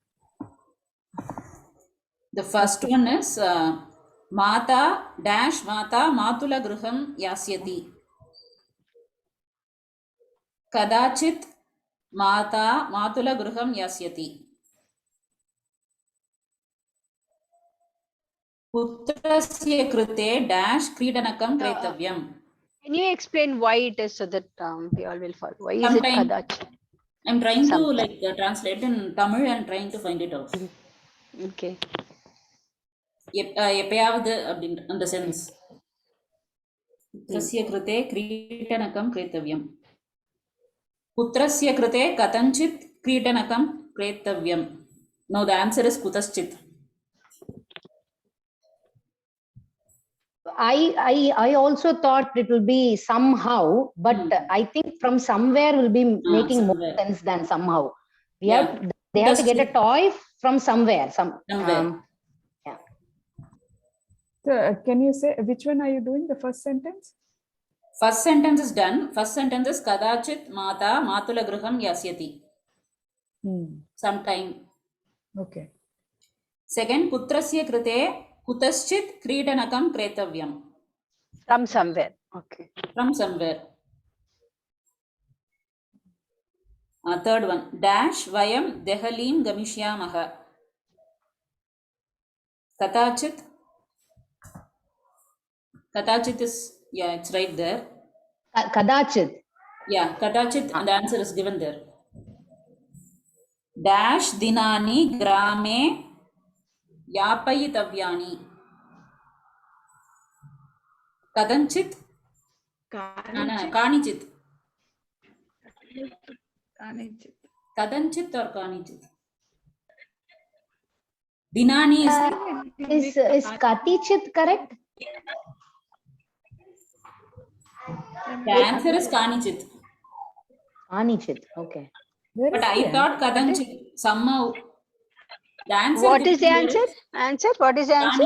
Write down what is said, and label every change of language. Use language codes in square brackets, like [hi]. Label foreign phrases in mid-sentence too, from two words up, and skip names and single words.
[en] the first one is [sa] Mata dash माता मातुल गृहं यास्यति. कदाचित् माता मातुल गृहं यास्यति. पुत्रस्य कृते dash क्रीडनकं क्रेतव्यम्. [en] Can you explain why it is so that we all will follow? Why is it Sometime- kadach? I'm trying to Sometime. like translate in Tamil and trying to find it out. Okay. [ta] எப்பயாவது அப்படின்னு அந்த சென்ஸ் [sa] पुत्रस्य कृते क्रीडनकं क्रेतव्यम् पुत्रस्य कृते कथञ्चित् क्रीडनकं क्रेतव्यम्. [en] No, the answer is kutaschit. I also thought it will be somehow, but I think from somewhere will be making more somewhere. sense than somehow. They Yeah. have to get a toy from somewhere. Somewhere. So, can you say which one are you doing? The first sentence? First sentence is done. First sentence is [sa] कदाचित् माता मातुल गृहं यास्यति. [en] Sometime. Okay. [sa] Second, पुत्रस्य कृते कुतश्चित् क्रीडनकं क्रेतव्यम्. [en] From somewhere. Okay. From somewhere. Third one, dash [sa] वयं देहलीं गमिष्यामः. [en] Katachit. Katachit is, yeah, it's right there. Kadachit. Yeah, katachit, and the answer is given there. [sa] Dash दिनानि ग्रामे यापयितव्यानि. [en] Kadanchit. Kanichit. Kadanchit or kanichit. Dinani is Is Katichit correct? the answer is kanichit. Kanichit. Okay. Where But is I the thought kadanchit somehow. The answer What is the given there answer? Answer? What is the answer?